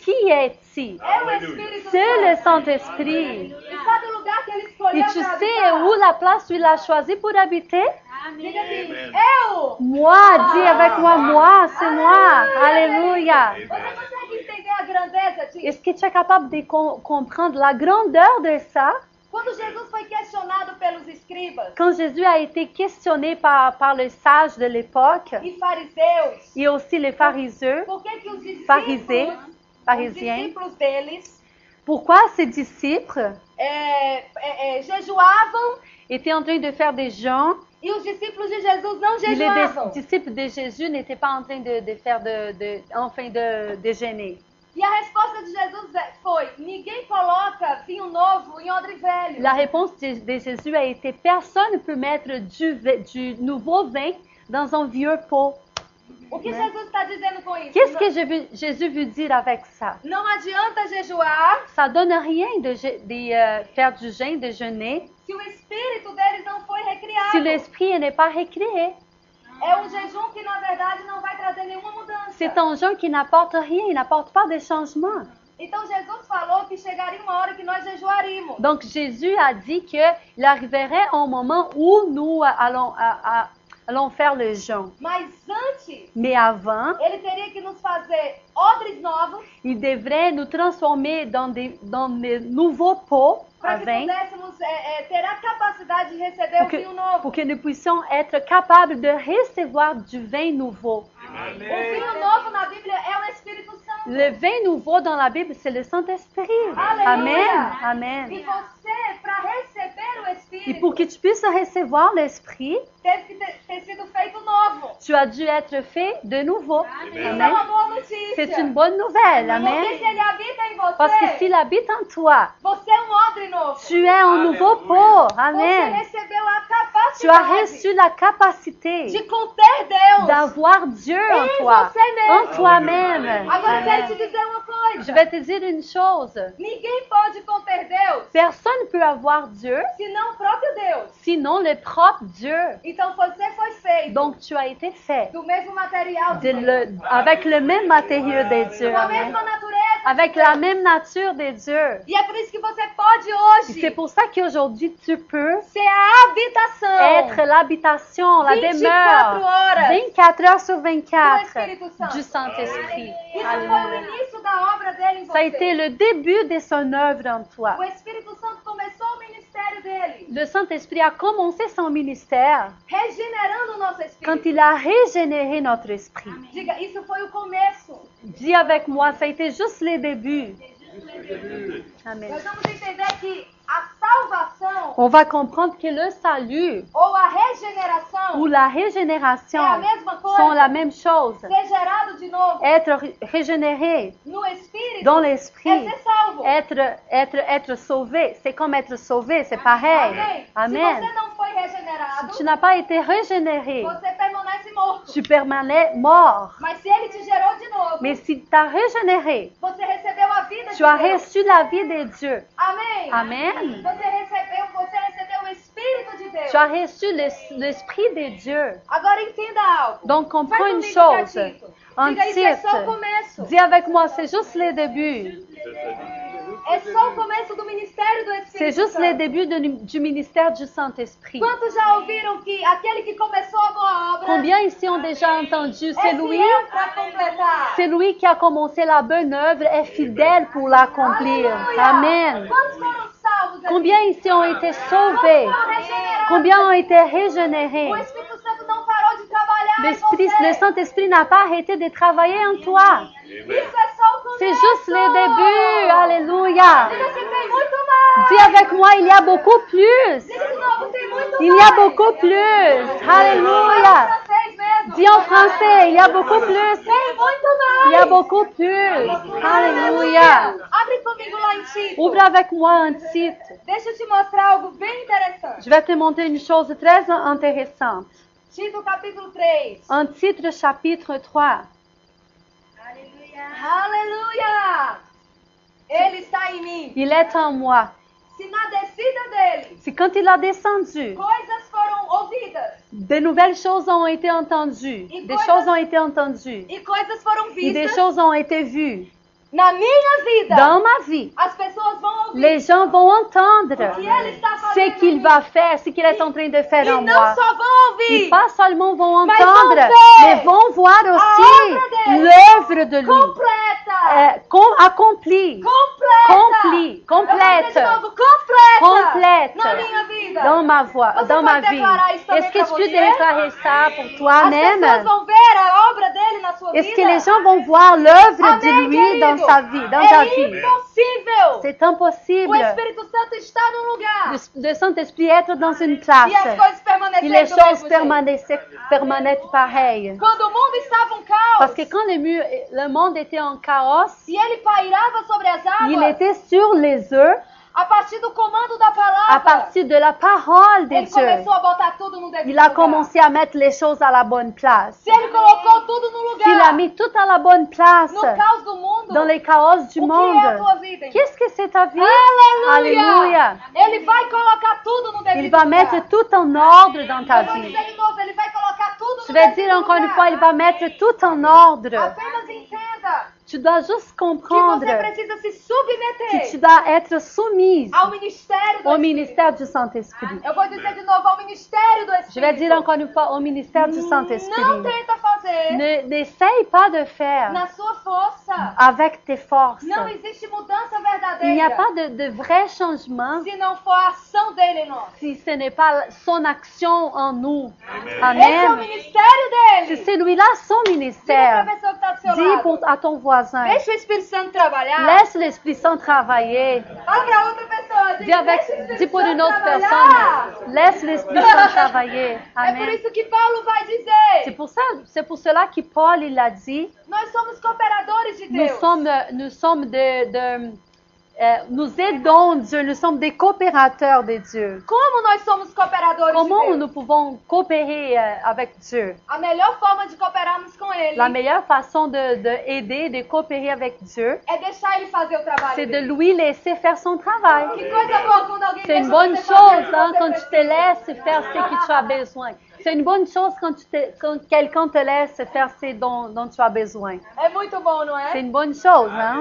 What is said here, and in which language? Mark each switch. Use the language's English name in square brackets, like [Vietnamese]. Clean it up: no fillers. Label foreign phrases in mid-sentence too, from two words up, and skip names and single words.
[French] Qui est-il? [Portuguese] é o Espírito [French] C'est le [Portuguese] Santo. [French] Saint-Esprit. [Portuguese] E sabe o lugar que ele [French] Et [Portuguese] escolheu [French] tu [Portuguese] para [French] sais [Portuguese] habitar? [French] où la place où il a choisi pour habiter? [Portuguese] Diga assim, [French] Amen. [Portuguese] eu! [French] Moi, dis avec moi, c'est moi. Alléluia. [Portuguese] Você consegue entender a grandeza disso? [French] Est-ce que tu es capable de comprendre la grandeur de ça? [Portuguese] Quando Jesus foi questionado pelos escribas [French] Quand Jésus a été questionné par les sages de l'époque [Portuguese] e fariseus, [French] et aussi les pharisiens, [Portuguese] por que que os Fariseu, discípulos, [French] pharisiens, [Portuguese] discípulos deles [French] pourquoi ces disciples [Portuguese] jejuavam [French] étaient en train de faire des jeûnes [Portuguese] e os discípulos de Jesus não [French] et les [Portuguese] jejuavam? [French] disciples de Jésus n'étaient pas en train de faire de déjeuner? [Portuguese] E a resposta de Jesus foi: ninguém coloca vinho novo em odre velho. [French] La réponse de Jésus a été personne ne peut mettre du nouveau vin dans un vieux pot. [Portuguese] O que Jesus está dizendo com isso? [French] Qu'est-ce que Jésus veut dire avec ça? [Portuguese] Não adianta jejuar [French] Ça donne rien de faire du jeûne, de jeûner, [Portuguese] se o espírito deles não foi recriado. [French] si l'esprit n'est pas récréé. [Portuguese] É jejum que na verdade não vai trazer nenhuma mudança. [French] C'est un jeûne qui n'apporte rien, il n'apporte pas de changement. [Portuguese] Então Jesus falou que chegaria uma hora que nós jejuaríamos. [French] Donc Jésus a dit qu'il arriverait un moment où nous allons faire le jeûne. [Portuguese] Mas antes, [French] Mais avant, [Portuguese] ele teria que nos fazer odres novos [French] il devrait nous transformer dans des nouveaux pots à [Portuguese] para que [French] vin [Portuguese] pudéssemos ter a capacidade de receber o vinho novo. [French] pour que nous puissions être capables de recevoir du vin nouveau. [Portuguese] O vinho novo na Bíblia é o Espírito Santo. [French] Le vin nouveau dans la Bible, c'est le Saint-Esprit. Alléluia. Amen. Amen. [Portuguese] E você, para receber o [French] Et [Portuguese] Espírito, [French] pour que tu puisses recevoir l'Esprit, [Portuguese] teve que ter sido feito novo. [French] tu as dû être fait de nouveau. [Portuguese] Isso é [French] Amen. [Portuguese] uma boa notícia. [French] C'est une bonne nouvelle. [Portuguese] Porque [French] Amen. [Portuguese] se ele habita em [French] Parce que [Portuguese] você, [French] s'il habite en toi, [Portuguese] você é odre novo. [French] tu es un nouveau pot. [Portuguese] Você [French] Amen. [Portuguese] recebeu a [French] Tu as [Portuguese] capacidade [French] reçu la capacité [Portuguese] de conter Deus. [French] d'avoir Dieu en [Portuguese] Em [French] toi, [Portuguese] você mesmo. [French] en toi-même. [Portuguese] Agora eu quero te [French] Amen. [Portuguese] dizer uma coisa. [French] Je vais te dire une chose. [Portuguese] Ninguém pode conter Deus, [French] Personne ne peut avoir Dieu, [Portuguese] senão o próprio Deus. [French] sinon le propre Dieu. [Portuguese] Então você foi feito [French] Donc tu as été fait [Portuguese] do mesmo material de [French] avec le même matériau de Dieu. [Portuguese] com a [French] Amen. [Portuguese] mesma natureza. [French] Avec la même nature de Dieu. [Portuguese] E é por isso que você pode [French] Et [Portuguese] hoje [French] c'est pour ça qu'aujourd'hui tu peux [Portuguese] ser a habitação [French] être l'habitation, la [Portuguese] 24 [French] demeure [Portuguese] horas [French] 24 heures sur [Portuguese] do [French] 24 [Portuguese] Espírito Santo. [French] du Saint-Esprit. [Portuguese] Isso foi o [French] Alléluia. [Portuguese] início da obra dele em [French] Ça a [Portuguese] você. [French] été le début de son œuvre en toi. [Portuguese] O Espírito Santo começou o ministério dele, [French] Le Saint-Esprit a commencé son ministère [Portuguese] regenerando o nosso [French] quand [Portuguese] espírito. [French] il a régénéré notre esprit. [Portuguese] Diga, isso foi o começo. [French] Dis avec moi, ça a été juste le début. Amen. [Portuguese] Nós vamos entender que a salvação [French] On va comprendre que le salut [Portuguese] ou a regeneração [French] ou la régénération [Portuguese] é a mesma [French] sont [Portuguese] coisa. [French] la même chose. [Portuguese] Ser gerado de novo [French] Être régénéré [Portuguese] no Espírito [French] dans [Portuguese] é [French] l'esprit, [Portuguese] ser salvo. [French] être sauvé, c'est comme être sauvé, c'est pareil. [Portuguese] Amém? [French] Amen. [Portuguese] Se você não foi regenerado, [French] Tu n'as pas été régénéré, [Portuguese] você permanece morto. [French] tu permanais mort. [Portuguese] Mas se ele te gerou de novo, [French] Mais si tu as régénéré, [Portuguese] você recebeu a vida de [French] tu as [Portuguese] Deus. [French] reçu la vie de Dieu. [Portuguese] Amém? [French] Amen. [Portuguese] Você recebeu o Espírito de Deus. [French] Tu as reçu l'esprit de Dieu. [Portuguese] Agora entenda algo. [French] Donc comprends [Portuguese] Faz [French] une [Portuguese] comigo, [French] chose. [Portuguese] Tito. [French] Un [Portuguese] Diga, isso é só o [French] titre. [Portuguese] começo. [French] Dis avec moi, c'est juste le début. [Portuguese] É só o começo do ministério do Espírito [French] C'est juste le [Portuguese] Santo. [French] début du ministère du Saint-Esprit. [Portuguese] Quantos já ouviram que aquele que começou a boa obra [French] Combien ici ont déjà entendu? C'est [Portuguese] é [French] lui, [Portuguese] fiel para completar? [French] c'est lui qui a commencé la bonne œuvre, est fidèle pour l'accomplir. [Portuguese] Aleluia! [French] Amen. [Portuguese] Quantos foram salvos aqui? [French] Combien ici ont été sauvés? [Portuguese] Quantos foram regenerados? [French] Combien ont été [Portuguese] O [French] régénérés? [Portuguese] Espírito Santo não parou de trabalhar [French] Le Saint-Esprit n'a pas arrêté de travailler en toi. [Portuguese] Isso é só o começo. [French] C'est juste le début. Alléluia. [Portuguese] Diga assim, tem muito mais. [French] Dis avec moi, il y a beaucoup plus. [Portuguese] Diga de novo, tem muito [French] Il y a beaucoup plus. Alléluia. [Portuguese] Francês mesmo. [French] Dis en français, il y a beaucoup plus. [Portuguese] Tem muito mais. [French] Il y a beaucoup plus. Alléluia. [Portuguese] Abre comigo lá em Tito. [French] Ouvre avec moi un titre. [Portuguese] Deixa eu te mostrar algo bem interessante. [French] Je vais te montrer une chose très intéressante. [Portuguese] Tito capítulo 3. [French] Un titre chapitre 3. [Portuguese] Aleluia! Ele está em mim. [French] Il est en moi. [Portuguese] Se na descida dele [French] C'est quand il a descendu, [Portuguese] coisas foram ouvidas [French] de nouvelles choses ont été entendues. Des choses ont été entendues. [Portuguese] e coisas foram [French] Et des [Portuguese] vistas [French] choses ont été vues. [Portuguese] na minha vida, [French] Dans ma vie, [Portuguese] as pessoas vão ouvir [French] les gens vont entendre [Portuguese] o que ele está [French] ce [Portuguese] fazendo [French] qu'il [Portuguese] em [French] va faire, ce qu'il est en train de faire [Portuguese] mim. [French] en [Portuguese] E não [French] moi. [Portuguese] só vão [French] Et [Portuguese] ouvir, [French] pas seulement vont Mais entendre, vont ver mais vont voir aussi œuvre dele. l'œuvre de lui. [Portuguese] completa, [French] Accomplie. [Portuguese] completa, [French] Complete, [Portuguese] Eu vou dizer [French] complète. [Portuguese] de novo, completa, [French] Complète. [Portuguese] na minha vida. [French] Dans ma voix, [Portuguese] Você [French] dans ma [Portuguese] pode [French] vie. [Portuguese] declarar isso também [French] Est-ce que [Portuguese] pra [French] tu peux [Portuguese] você? [French] déclarer ça pour [Portuguese] As [French] toi-même? [Portuguese] pessoas vão ver a obra dele na sua [French] Est-ce [Portuguese] vida. [French] que les gens vont voir l'œuvre de [Portuguese] Amém, [French] lui [Portuguese] querido? [French] dans sa vie, dans ta [Portuguese] É [French] vie? [Portuguese] impossível [French] C'est impossible [Portuguese] o Espírito Santo estar num lugar [French] de Saint-Esprit être dans une [Portuguese] e [French] place [Portuguese] as coisas [French] et [Portuguese] permanecerem [French] les [Portuguese] do [French] choses [Portuguese] mesmo jeito. [French] permanent pareilles. [Portuguese] Quando o mundo estava um caos [French] Parce que quand le monde était en chaos, [Portuguese] e ele pairava sobre as [French] il [Portuguese] águas, [French] était sur les eaux [Portuguese] a partir do comando da [French] à [Portuguese] palavra, [French] partir de la parole de [Portuguese] ele [French] Dieu. [Portuguese] começou a botar tudo no devido [French] Il a [Portuguese] lugar. [French] commencé à mettre les choses à la bonne place. [Portuguese] Se ele colocou tudo no [French] S'il a [Portuguese] lugar, [French] mis tout à la bonne place [Portuguese] no caos do mundo, [French] dans les chaos du [Portuguese] o que é a [French] monde, [Portuguese] tua vida? Então? [French] qu'est-ce que c'est ta vie? [Portuguese] Aleluia! [French] Alléluia! [Portuguese] Ele vai colocar tudo no devido [French] Il va [Portuguese] lugar. [French] mettre tout en ordre dans ta [Portuguese] Eu vou [French] vie. [Portuguese] dizer de novo, ele vai colocar tudo [French] Je [Portuguese] no [French] vais [Portuguese] devido [French] dire encore une [Portuguese] lugar. [French] fois, il va mettre tout en ordre. [Portuguese] Apenas entenda [French] Tu dois juste [Portuguese] que [French] comprendre [Portuguese] você precisa se [French] que tu [Portuguese] submeter [French] dois être soumise [Portuguese] ao ministério do [French] au [Portuguese] Espírito. [French] ministère du Saint-Esprit. [Portuguese] Eu vou dizer de novo, ao ministério do Espírito. [French] Je vais dire encore une fois au ministère du [Portuguese] Não [French] Saint-Esprit. [Portuguese] tenta fazer [French] N'essaye pas de faire [Portuguese] na sua força. [French] avec tes forces. [Portuguese] Não existe mudança [French] Il n'y a [Portuguese] verdadeira [French] pas de vrai changement [Portuguese] se não for a ação dele em nós. [French] si ce n'est pas son action en nous. [Portuguese] Esse é o [French] Amen. [Portuguese] ministério [French] C'est [Portuguese] dele. [French] celui-là son [Portuguese] Diga para a [French] ministère. [Portuguese] pessoa que está do seu [French] Dis [Portuguese] lado. [French] à ton voisin, [Portuguese] Deixa o Espírito Santo trabalhar. [French] laisse l'Esprit Saint travailler. [Portuguese] Fala para outra pessoa. [French] Dis, [Portuguese] Diga, deixa o [French] dis [Portuguese] Espírito [French] pour une [Portuguese] Santo [French] autre [Portuguese] trabalhar. [French] personne, laisse l'Esprit Saint travailler. [Portuguese] É por [French] Amen. [Portuguese] isso que Paulo vai [French] C'est [Portuguese] dizer: [French] pour cela que Paul il a dit, [Portuguese] nós somos cooperadores de [French] nous [Portuguese] Deus. [French] sommes nous aidons Dieu, nous sommes des coopérateurs de Dieu. [Portuguese] Como nós somos cooperadores [French] Comment [Portuguese] de Deus? [French] nous pouvons coopérer avec Dieu? [Portuguese] A melhor forma de cooperarmos com Ele [French] La meilleure façon d'aider, de coopérer avec Dieu, [Portuguese] é deixar Ele fazer o trabalho [French] c'est de [Portuguese] dele. [French] lui laisser faire son travail. [Portuguese] Que coisa boa quando alguém [French] C'est une [Portuguese] deixa [French] bonne [Portuguese] você fazer o [French] chose [Portuguese] que [French] hein, [Portuguese] você [French] quand tu te [Portuguese] precisa. [French] laisses faire ce que tu as besoin. C'est une bonne chose quand quelqu'un te laisse faire ce dont tu as besoin. [Portuguese] É muito bom, não [French] C'est [Portuguese] é? [French] une bonne chose. Hein?